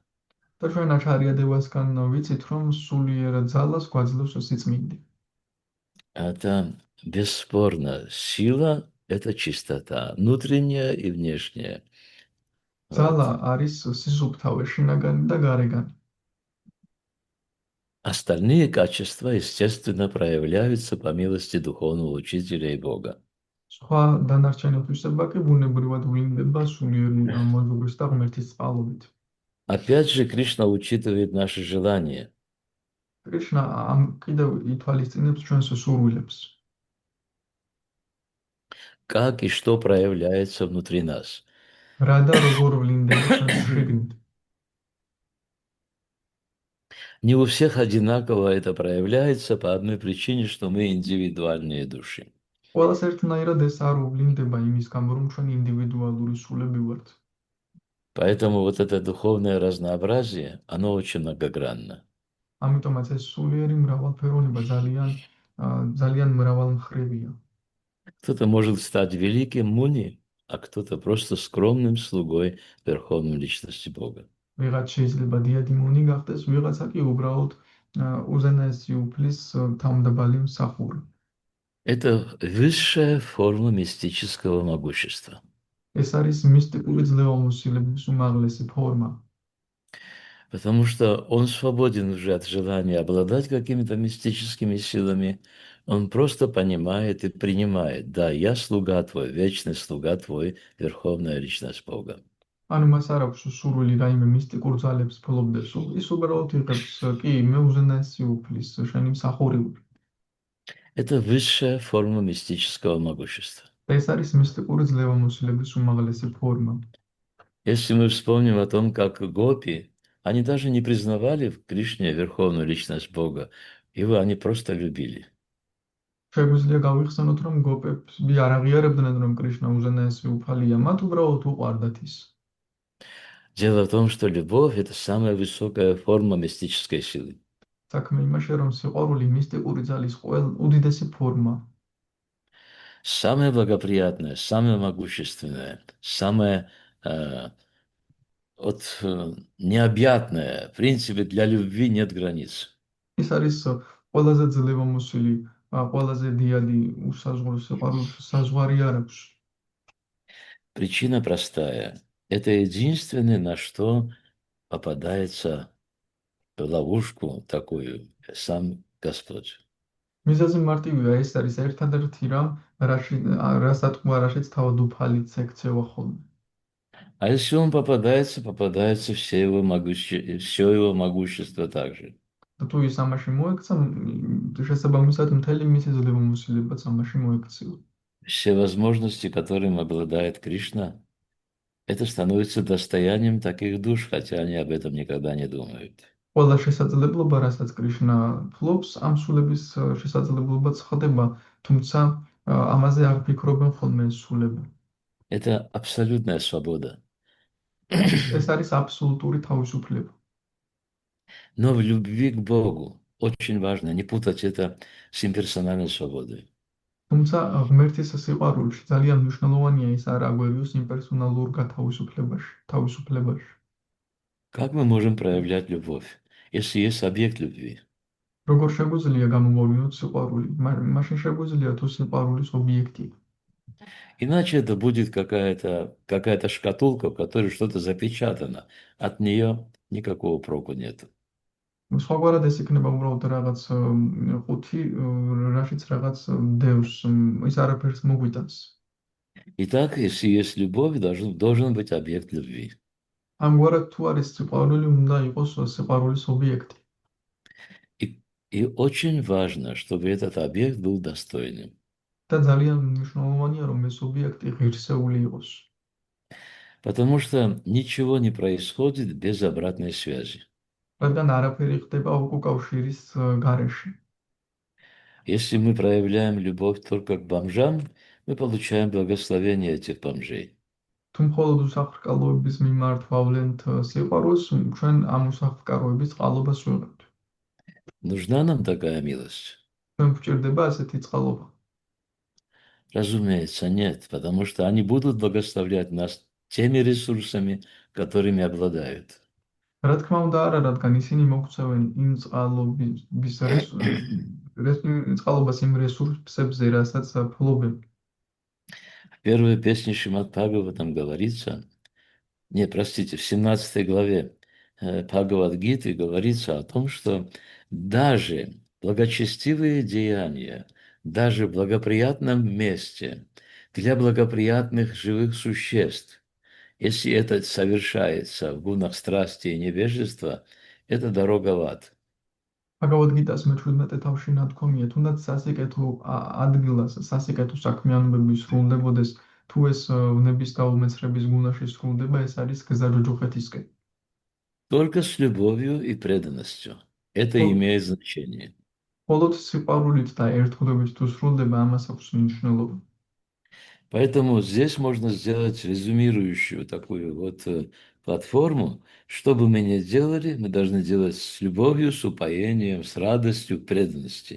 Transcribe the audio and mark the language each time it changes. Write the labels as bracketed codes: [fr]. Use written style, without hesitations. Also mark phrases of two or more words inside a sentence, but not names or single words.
[ka] და ჩვენ აჩარია დევასგან ვიცით, რომ სულიერ ძალას გვაძლევს სიწმინდე. [ru] Это бесспорно. Сила – это чистота, внутренняя и внешняя. [ka] ძალა არის სიზუფთავე, შინაგანი და გარეგანი. [ru] Остальные качества, естественно, проявляются по милости духовного учителя и Бога. [ka] სხვა დანარჩენი ღვთისმსება კი ბუნებრივად ვლინდება სულიერი მოზღვრის და ღმერთის წყალობით. [ru] Опять же, Кришна учитывает наши желания. [ka] კრიშნა ამ კიდევ ითვალისწინებს ჩვენს სურვილებს. [ru] Как и что проявляется внутри нас. [ka] რა და როგორ ვლინდება ჩვენს შიგნით. [ru] Не у всех одинаково это проявляется по одной причине, что мы индивидуальные души. [ka] ყველას ერთნაირად ეს არ უვლინდება იმის გამო, რომ ჩვენ ინდივიდუალური სულები ვართ. [ru] Поэтому вот это духовное разнообразие, оно очень многогранно. [ka] ამიტომაც ეს სულიერი მრავალფეროვნება ძალიან მრავალმხრივია. [ru] Кто-то может стать великим муни, а кто-то просто скромным слугой Верховной Личности Бога. [ka] ვიღაც შეიძლება დიადი მუნი გახდეს, ვიღაცა კი უბრალოდ უზენაესი უფლის თავმდაბალი მსახური. [ru] Это высшая форма мистического могущества. [ka] ეს არის მისტიკური ძლევამოსილების უმაღლესი ფორმა. [ru] Потому что он свободен уже от желания обладать какими-то мистическими силами. Он просто понимает и принимает. Да, я слуга твой, вечный слуга твой, Верховная Личность Бога. [ka] ანუ მას არ აქვს სურვილი რაიმე მისტიკურ ძალებს ფლობდეს, ის უბრალოდ იღებს კი მე უზენაესი უფლის შენი მსახური ვარ. [ru] Это высшая форма мистического могущества. [ka] ეს არის მისტიკური ძლევამოსილების უმაღლესი ფორმა. [ru] Если мы вспомним о том, как гопи, они даже не признавали в Кришне Верховную Личность Бога. Его они просто любили. [ka] შეგვიძლია გავიხსენოთ, რომ გოპები არ აღიარებდნენ, რომ კრიშნა უზენაესი უფალია, მათ უბრალოდ უყვარდათ ის. [ru] Дело в том, что любовь – это самая высокая форма мистической силы. [ka] საქმე იმაშია, რომ სიყვარული მისტიკური ძალის უდიდესი форма. [ru] Самое благоприятное, самое могущественное, самое необъятное. В принципе, для любви нет границ. [ka] ის არის ყველაზე ძლევამოსილი, ყველაზე დიადი უსაზღვრო სიყვარულს საზღვარი არ აქვს. [ru] Причина простая. Это единственное, на что попадается в ловушку такую сам Господь. [ka] მიზეზი მარტივია, ეს არის ერთადერთი რამ, რაშიც თავად უფალიც ექცევა ხოლმე. [ru] А если он попадается, попадается все его могущество также. [ka] თუ ის ამაში მოექცა, შესაბამისად მთელი მისი ძლევამოსილებაც ამაში მოექცევა. [ru] Все возможности, которыми обладает Кришна, это становится достоянием таких душ, хотя они об этом никогда не думают. [ka] ყველა შესაძლებლობა, რასაც კრიშნა ფლობს, ამ სულების შესაძლებლობაც ხდება, თუმცა ამაზე არ ფიქრობენ ხოლმე ეს სულები. [ru] Это абсолютная свобода. [ka] ეს არის აბსოლუტური თავისუფლება. [ru] Но в любви к Богу очень важно не путать это с имперсональной свободой. [ka] თუმცა ღმერთის სიყვარულში ძალიან მნიშვნელოვანია ის არ აგვერიოს იმპერსონალურ თავისუფლებაში. [ru] Как мы можем проявлять любовь, если есть объект любви? [ka] როგორ შეგვიძლია გამოვავლინოთ сиყვარული? მაშინ შეგვიძლია თუ სიყვარულის ობიექტი. [ru] Иначе это будет какая-то шкатулка, в которой что-то запечатано. От нее никакого проку нет. [ka] სხვაგვარად ეს იქნება უბრალოდ რაღაც ყუთი, რაშიც რაღაც დევს, ის არაფერს მოგვიტანს. [ru] Итак, если есть любовь, должен быть объект любви. [ka] ამგვარად თუ არის სიყვარული, უნდა იყოს სიყვარულის ობიექტი. [ru] И очень важно, чтобы этот объект был достойным. [ka] და ძალიან მნიშვნელოვანია, რომ ეს ობიექტი ღირსეული იყოს. [ru] Потому что ничего не происходит без обратной связи. [ka] რადგან არაფერი ხდება უკავშირის გარეშე. [ru] Если мы проявляем любовь только к бомжам, мы получаем благословение этих бомжей. [ka] თუ მხოლოდ უსახლკაროების მიმართ ვავლენთ სიყვარულს, ჩვენ ამ უსახლკაროების წყალობას ვიღებთ. [ru] Нужна нам такая милость? [ka] ჩვენ გვჭირდება ასეთი წყალობა? [ru] Разумеется, нет, потому что они будут благословлять нас теми ресурсами, которыми обладают. [ka] რა თქმა უნდა არა, რადგან ისინი მოგვწევენ იმ წყალობას იმ რესურსებზე, რასაც ფლობენ. [ru] В первой песне Шримад Бхагаватам говорится, в 17 главе Бхагавад-гиты говорится о том, что даже благочестивые деяния, даже в благоприятном месте, для благоприятных живых существ, если это совершается в гунах страсти и невежества, это дорога в ад. [ka] Bhagavad-gītās მე-17 თავში ნათქვამია, თუნდაც სასიკეთო ადგილას, სასიკეთო საქმიანობები სრულდებოდეს, თუ ეს ვნების გაუმეცხრების გუნაში სრულდება, ეს არის გზა ჯოჯოხეთისკენ. [ru] Только с любовью и преданностью. Это имеет значение. [ka] მხოლოდ სიყვარულით და ერთგულებით თუ სრულდება, ამას აქვს მნიშვნელობა. [ru] Поэтому здесь можно сделать резюмирующую такую вот платформу. Что бы мы ни делали, мы должны делать с любовью, с упоением, с радостью, преданностью.